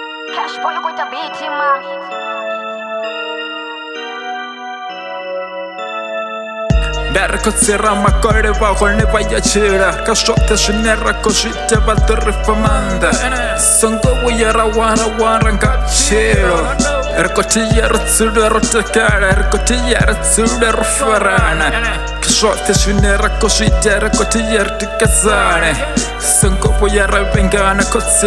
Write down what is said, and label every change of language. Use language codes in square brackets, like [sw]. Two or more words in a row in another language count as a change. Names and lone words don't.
[en] Cash boy, you going to beat him, man. [ve] Där Khotsi makore vhahone vhachira ka zwoṱhe zwine ra khou zwi ita vha ḓo ri famanda songo vhuya ra wara nga vhutshilo ri khou tea ri dzule ro takala ri khou tea ri dzule ro farana ka zwoṱhe zwine ra khou zwi ita ri khou tea ri tikedzane songo vhuya ra vhengana Khotsi